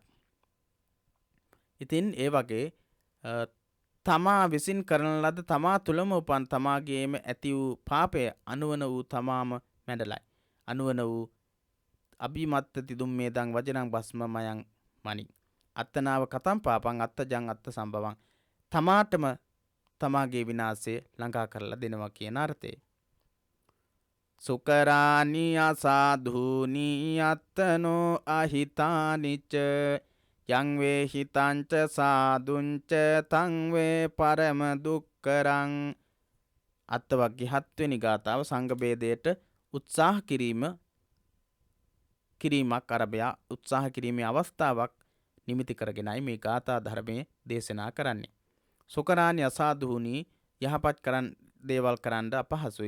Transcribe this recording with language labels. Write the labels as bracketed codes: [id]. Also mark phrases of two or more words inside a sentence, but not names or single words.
[si] ඉතින් ඒ වගේ තමා විසින් කරන ලද තමා තුළම උපන් තමාගේම ඇති වූ පාපය අනුවන වූ තමාම මැඩලයි. අනුවන වූ [pi] අභිමත්තති දුම්මේදං වජරං වස්මමයං මනි. අත්තනාව කතම් පාපං අත්තජං අත්ත සම්භවං [si] තමාටම තමාගේ විනාශය ළඟා කරලා දෙනවා කියන අර්ථය. [pi] සුකරානි අසාධූනි අත්තනෝ අහිතානිච යං වේ හිතංච සාදුංච තං වේ පරම දුක්කරං. [si] අත්තවග්ගේ 7 වෙනි ගාථාව සංඝ බේදයට උත්සාහ කිරීමක් අරබයා උත්සාහ කිරීමේ අවස්ථාවක් නිමිති කරගෙනයි මේ ගාථා ධර්මයේ දේශනා කරන්නේ. [pi] සුකරානි අසාධූනි [si] යහපත් දේවල් කරන්න අපහසුයි.